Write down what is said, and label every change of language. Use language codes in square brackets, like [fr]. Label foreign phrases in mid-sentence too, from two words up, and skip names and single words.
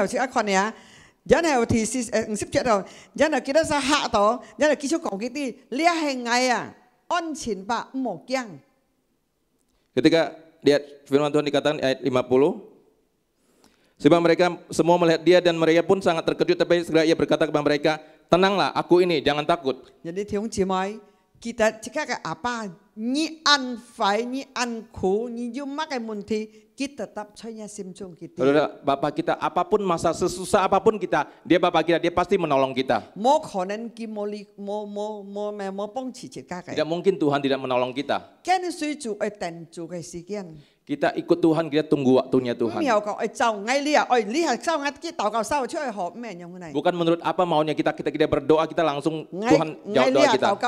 [id] Ketika lihat firman Tuhan dikatakan ayat 50, sebab mereka semua melihat dia dan mereka pun sangat terkejut, tapi segera ia berkata kepada mereka, tenanglah, aku ini, jangan takut. Jadi kita jika apa [yue] 你安坏，你安苦，你有乜嘅問題，佢 [id] tetap [yue] 在心中 [id] kita. Saudara, Bapak kita apapun masa sesusah apapun kita, dia Bapak kita, dia pasti menolong kita. Tidak mungkin Tuhan tidak menolong kita. Kita ikut Tuhan, kita tunggu waktunya Tuhan. Bukan menurut apa maunya kita berdoa, kita langsung Tuhan jawab doa kita.